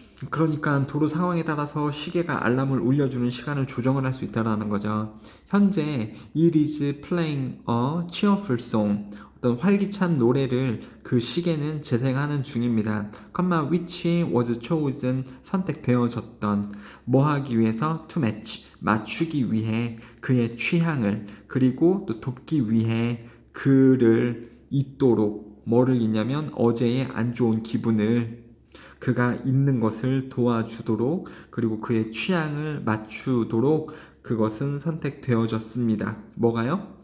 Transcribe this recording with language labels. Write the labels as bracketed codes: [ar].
[ko] 그러니까 도로 상황에 따라서 시계가 알람을 울려주는 시간을 조정을 할 수 있다는 거죠. 현재 [en] it is playing a cheerful song. [ko] 어떤 활기찬 노래를 그 시계는 재생하는 중입니다. [en] which was chosen [ko] 선택되어졌던 뭐 하기 위해서 [en] to match [ko] 맞추기 위해 그의 취향을 그리고 또 돕기 위해 그를 잊도록 뭐를 잊냐면 어제의 안 좋은 기분을 그가 있는 것을 도와주도록 그리고 그의 취향을 맞추도록 그것은 선택되어졌습니다. 뭐가요?